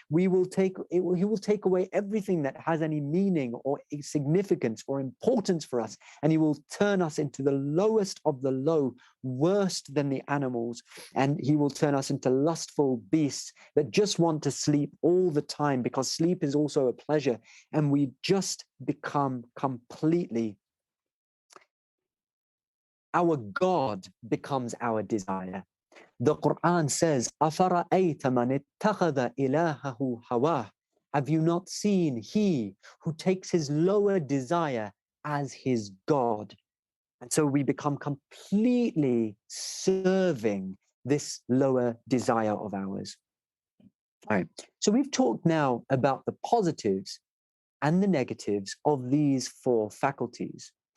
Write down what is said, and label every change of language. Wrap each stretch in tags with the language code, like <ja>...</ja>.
<en>He will take away everything that has any meaning or significance or importance for us, and he will turn us into the lowest of the low, worse than the animals, and he will turn us into lustful beasts that just want to sleep all the time, because sleep is also a pleasure, and we just become completely, our God becomes our desire. The Quran says,</en> <ar>أَفَرَأَيْتَ مَنِ اتَّخَذَ إِلَهَهُ هَوَاهُ.</ar> <en>Have you not seen he who takes his lower desire as his God? And so we become completely serving this lower desire of ours. All right. So we've talked now about the positives and the negatives of these four faculties.</en>